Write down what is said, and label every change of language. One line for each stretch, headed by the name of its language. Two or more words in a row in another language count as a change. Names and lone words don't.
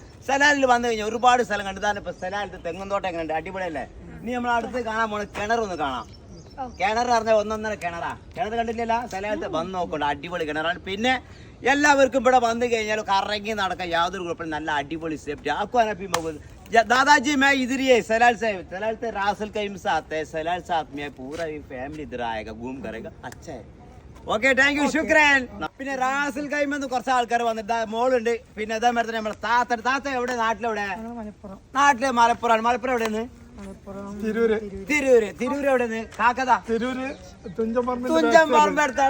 Malayalam: സലാലിൽ വന്നു കഴിഞ്ഞാൽ ഒരുപാട് സ്ഥലം കണ്ടു. ഇതാണ് ഇപ്പൊ സലാലത്ത് തെങ്ങുന്തോട്ടം എങ്ങനെയുണ്ട്, അടിപൊളിയല്ലേ? ഇനി നമ്മൾ അടുത്ത് കാണാൻ പോണ കിണറൊന്ന് കാണാം. കിണർ പറഞ്ഞാൽ ഒന്നൊന്നര കിണറാ. കിണർ കണ്ടില്ലല്ലോ, സ്ഥലത്ത് വന്ന് നോക്കണ്ട, അടിപൊളി കിണറാണ്. പിന്നെ എല്ലാവർക്കും ഇവിടെ വന്നു കഴിഞ്ഞാൽ കറങ്ങി നടക്കാൻ യാതൊരു കുഴപ്പമില്ല, നല്ല അടിപൊളി സേഫ്റ്റി ആക്കുവാനും.
Hindi: दादाजी मैं इधर ही है सलाल से रासल कईम से आते हैं. सलाल साथ में पूरा फैमिली इधर आएगा, घूम करेगा. अच्छा है,
Malayalam: ഓക്കെ,
English: thank you,
Malayalam: ശുക്രൻ. പിന്നെ റാസൽ കൈമ കുറച്ച് ആൾക്കാർ വന്നിട്ട് മോളുണ്ട്. പിന്നെ അതേമാതിരി നമ്മുടെ താത്ത എവിടെ? നാട്ടിലെവിടെ? നാട്ടില് മലപ്പുറമാണ്. മലപ്പുറം എവിടെയാണ്? തിരൂര് എവിടെയാണ്? കാക്കതാ തുഞ്ചൻ പറമ്പെടുത്താണ്.